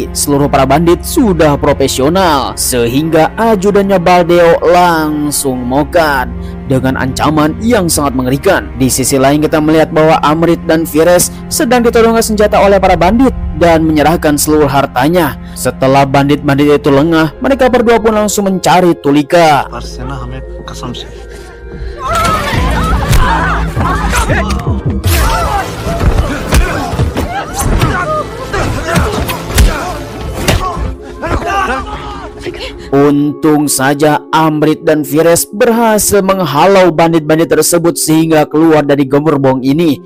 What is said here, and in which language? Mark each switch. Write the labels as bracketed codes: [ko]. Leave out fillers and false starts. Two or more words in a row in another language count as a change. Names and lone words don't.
[id] Seluruh para bandit sudah profesional, sehingga ajudannya Baldeo langsung mokat dengan ancaman yang sangat mengerikan. Di sisi lain kita melihat bahwa Amrit dan Fires sedang ditodongkan senjata oleh para bandit dan menyerahkan seluruh hartanya. Setelah bandit-bandit itu lengah, mereka berdua pun langsung mencari Tulika. [hi] पर से ना हमें कसम से [id] Untung saja Amrit dan Fires berhasil menghalau bandit-bandit tersebut sehingga keluar dari gerbong ini.